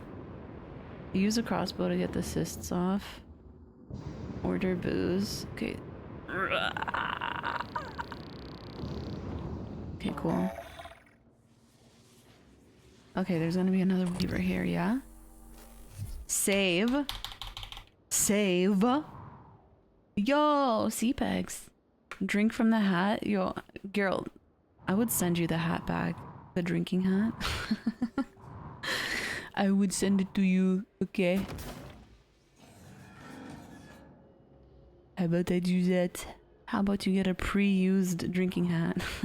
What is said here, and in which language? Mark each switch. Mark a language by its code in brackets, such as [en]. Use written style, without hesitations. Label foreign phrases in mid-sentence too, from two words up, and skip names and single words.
[en] Use a crossbow to get the cysts off. Order booze. Okay. Okay, cool. Okay, there's gonna be another Weaver here, yeah? Save. Save. Yo, CPEGs. Drink from the hat. Yo, girl, I would send you the hat back. The drinking hat. I would send it to you, okay? How about I do that? How about you get a pre-used drinking hat?